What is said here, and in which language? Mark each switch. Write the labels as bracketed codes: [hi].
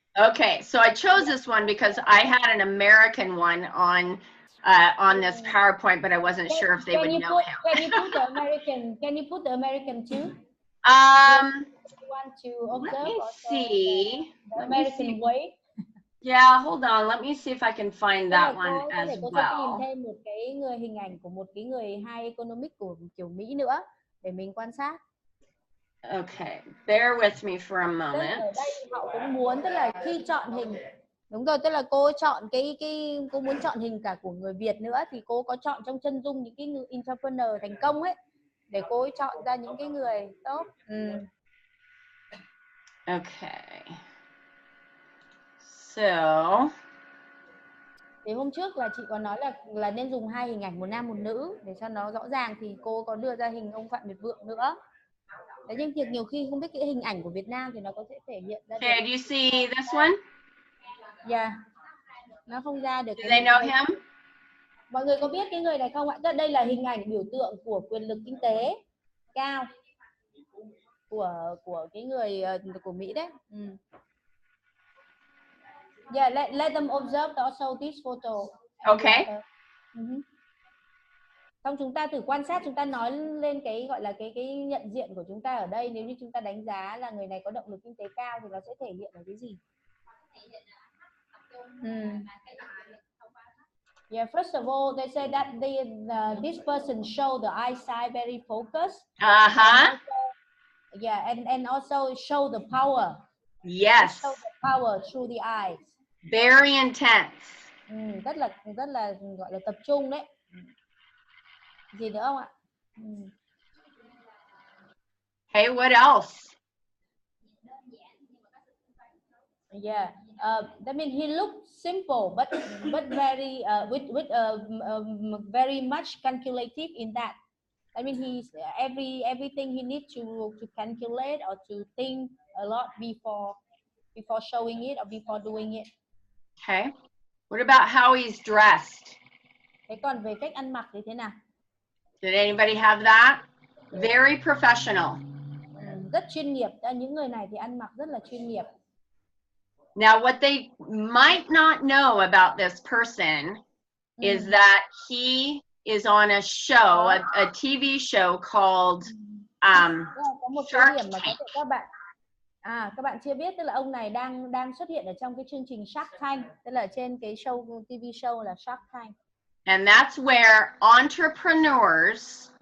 [en] Okay, so I chose this one because I had an American one on this PowerPoint, but I wasn't sure if they would know him. Can you put the American? Can you put the American too? Want to Let me observe see. the American way? Yeah, hold on. Let me see if I can find that one as [vi] cô sẽ tìm [en] well. [vi] thêm một cái người hình ảnh của một cái người [en] high economic [vi] của kiểu Mỹ nữa để mình quan sát. [en] Okay, bear with me for a moment. [vi] Ở đây họ cũng muốn, tức là khi chọn hình, đúng rồi, tức là cô chọn cái cô muốn chọn hình cả của người Việt nữa, thì cô có chọn trong chân dung những cái entrepreneur thành công ấy, để cô ấy chọn ra những cái người tốt. [en] Okay. So. [vi] Thì hôm trước là chị có nói là nên dùng 2 hình ảnh, một nam một nữ để cho nó rõ ràng, thì cô có đưa ra hình ông Phạm Nhật Vượng nữa. Đấy, nhưng việc nhiều khi không biết cái hình ảnh của Việt Nam thì nó có thể thể hiện ra. [en] Okay, do you see this one? Yeah. [vi] Nó không ra được. [en] Do they know him? [vi] Mọi người có biết cái người này không ạ? Đây là hình ảnh biểu tượng của quyền lực kinh tế cao của cái người của Mỹ đấy. [en] Yeah, let them observe also this photo. Okay. [vi] Xong chúng ta thử quan sát, chúng ta nói lên cái gọi là cái nhận diện của chúng ta ở đây. Nếu như chúng ta đánh giá là người này có động lực kinh tế cao thì nó sẽ thể hiện ở cái gì? [en] Yeah, first of all, they say that this person show the eyesight very focused. Yeah, and also show the power. Yes. Show the power through the eyes. Very intense. [vi] Rất là gọi là tập trung đấy. Gì nữa không ạ? [en] Hey, what else? Yeah, that means he looked simple, but very with very much calculative in that. I mean, he's everything he needs to calculate or to think a lot before showing it or before doing it. Okay. What about how he's dressed? [vi] Thế còn về cách ăn mặc thì thế nào? [en] Did anybody have that? Very professional. [vi] Rất chuyên nghiệp. Những người này thì ăn mặc rất là chuyên nghiệp. [en] Now, what they might not know about this person is that he is on a show, a TV show called [vi] có một [en] Shark [vi] cái điểm mà có [en] Tank. [vi] thể các bạn chưa biết, tức là ông này đang xuất hiện ở trong cái chương trình Shark Tank, tức là trên cái show TV show là Shark Tank. [en] And that's where entrepreneurs